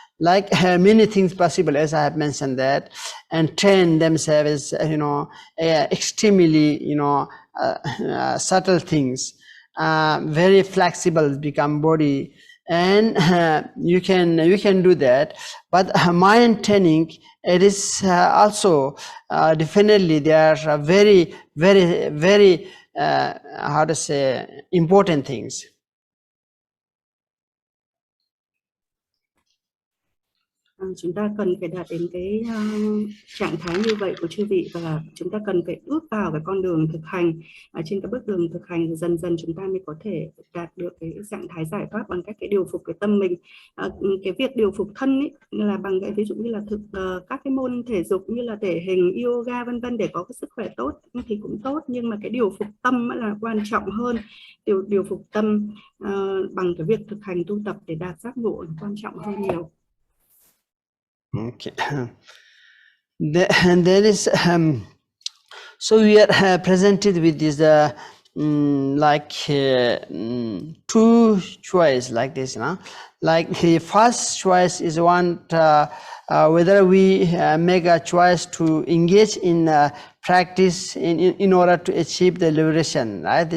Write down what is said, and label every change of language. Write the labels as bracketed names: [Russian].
[English] Like many things possible, as I have mentioned that, and train themselves extremely subtle things, very flexible become body, and you can do that. But mind training, it is also definitely there are very how to say important things. [Vietnamese] Chúng ta cần phải đạt đến cái trạng thái như vậy của chư vị, và chúng ta cần phải bước vào cái con đường thực hành. Trên cái bước đường thực hành thì dần dần chúng ta mới có thể đạt được cái trạng thái giải thoát bằng cách cái điều phục cái tâm mình. Cái việc điều phục thân ấy là bằng cái ví dụ như là các cái môn thể dục như là thể hình, yoga vân vân, để có cái sức khỏe tốt thì cũng tốt, nhưng mà cái điều phục tâm là quan trọng hơn. Điều phục tâm bằng cái việc thực hành tu tập để đạt giác ngộ là quan trọng hơn nhiều. [English] Okay. And there is so we are presented with this two choice like this, like the first choice is one whether we make a choice to engage in practice in order to achieve the liberation, right?